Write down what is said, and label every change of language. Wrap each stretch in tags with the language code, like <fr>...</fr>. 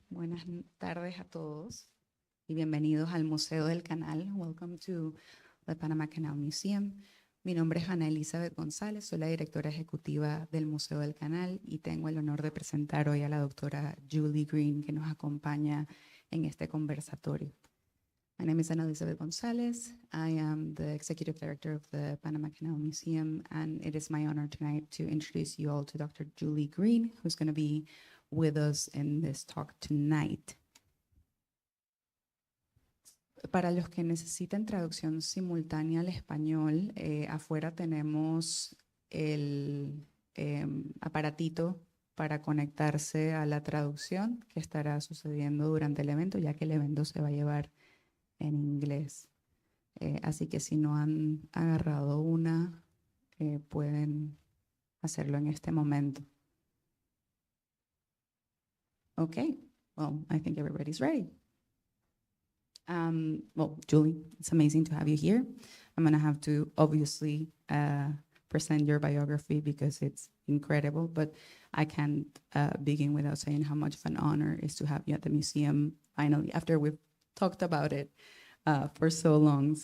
<es>Buenas tardes a todos y bienvenidos al Museo del Canal.</es> <en>Welcome to the Panama Canal Museum.</en> <es>Mi nombre es Ana Elizabeth González, soy la directora ejecutiva del Museo del Canal y tengo el honor de presentar hoy a la doctora Julie Green, que nos acompaña en este conversatorio.</es> <en>My name is Ana Elizabeth González. I am the executive director of the Panama Canal Museum, and it is my honor tonight to introduce you all to Dr. Julie Green, who's going to be with us in this talk tonight.</en> <es>Para los que necesitan traducción simultánea al español, afuera tenemos el aparatito para conectarse a la traducción que estará sucediendo durante el evento, ya que el evento se va a llevar en inglés. Así que si no han agarrado una, pueden hacerlo en este momento.</es> <en>Okay, well, I think everybody's ready. Well, Julie, it's amazing to have you here. I'm going to have to obviously present your biography because it's incredible, but I can't begin without saying how much of an honor it is to have you at the museum finally, after we've talked about it for so long.</en>